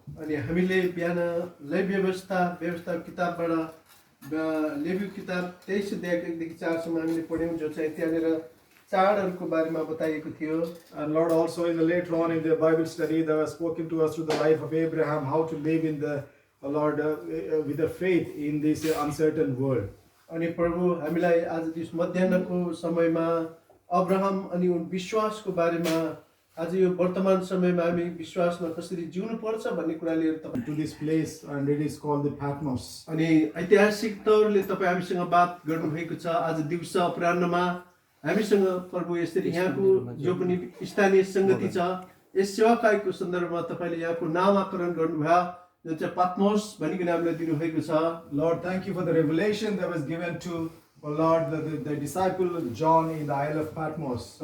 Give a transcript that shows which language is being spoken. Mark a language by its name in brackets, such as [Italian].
[Nepali] अनि हामीले बिहान लेवी व्यवस्था किताबबाट लेवी किताब 23 अध्यायदेखि 4 सम्म हामीले पढ्यौँ, जो चाहिँ त्यहाँनिर चाडहरूको बारेमा बताइएको थियो। [English] And Lord also in the later on in the Bible study that was spoken to us through the life of Abraham, how to live in the Lord with the faith in this uncertain world. [Nepali] अनि प्रभु हामीलाई आज this मध्याह्नको समयमा Abraham अनि उन विश्वासको बारेमा आज यो वर्तमान समयमा हामी विश्वासमा कसरी जिउनु पर्छ भन्ने कुरा लिएर तपाईँ [English] To this place, and it is called the Patmos. [Nepali] अनि ऐतिहासिक तौरले तपाईँ हामीसँग बात गर्नुभएको छ। आज दिउँसो अपराह्नमा हामीसँग प्रभु यसरी यहाँको जो पनि स्थानीय सङ्गति छ यस सेवाकाईको सन्दर्भमा तपाईँले यहाँको नामाकरण गर्नुभयो, जुन चाहिँ पात्मोस भनिकन हामीलाई दिनुभएको छ। [English] Lord, thank you for the revelation that was given to, Lord, the disciple John in the Isle of Patmos.